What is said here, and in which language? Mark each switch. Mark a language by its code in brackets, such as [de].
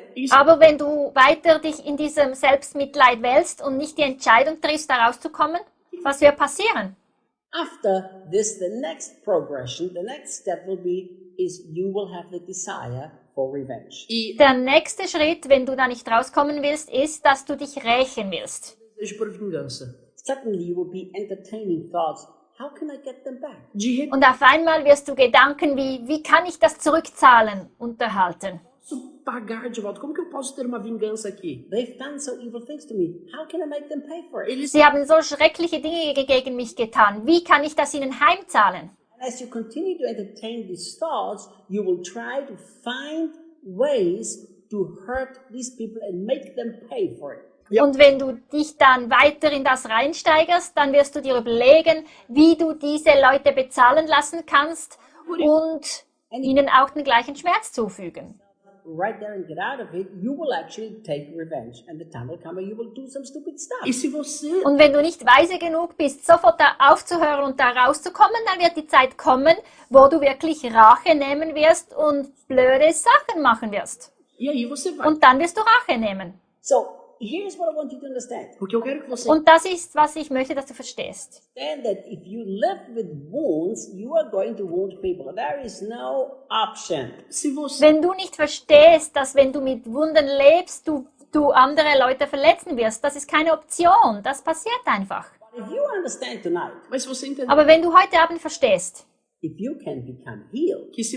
[de] Aber wenn du weiter dich in diesem Selbstmitleid wälzt und nicht die Entscheidung triffst, da rauszukommen, was wird passieren? [en] After this, the next progression, the next step will be, is you will have the desire for revenge. [de] Der nächste Schritt, wenn du da nicht rauskommen willst, ist, dass du dich rächen willst. [en] Suddenly you will be entertaining thoughts. How can I get them back? [de] Und auf einmal wirst du Gedanken wie, wie kann ich das zurückzahlen, unterhalten. [pt] Posso pagar de volta? Como que eu posso ter uma vingança aqui? [en] They've done so evil things to me. How can I make them pay for it? [de] Sie haben so schreckliche Dinge gegen mich getan. Wie kann ich das ihnen heimzahlen? [en] And as you continue to entertain these thoughts, you will try to find ways to hurt these people and make them pay for it. Yep. [de] Und wenn du dich dann weiter in das reinsteigerst, dann wirst du dir überlegen, wie du diese Leute bezahlen lassen kannst und ihnen auch den gleichen Schmerz zufügen. [en] Right there and get out of it, you will actually take revenge and the time will come and you will do some stupid stuff. [de] Und wenn du nicht weise genug bist, sofort da aufzuhören und da rauszukommen, dann wird die Zeit kommen, wo du wirklich Rache nehmen wirst und blöde Sachen machen wirst. Und dann wirst du Rache nehmen. [en] So, here's what I want you to understand. [de] Und das ist, was ich möchte, dass du verstehst. [en] Understand that if you live with wounds, you are going to wound people. There is no option. [de] Wenn du nicht verstehst, dass wenn du mit Wunden lebst, du andere Leute verletzen wirst, das ist keine Option. Das passiert einfach. [en] If you understand tonight, [de] aber wenn du heute Abend verstehst, [en] if you can become healed,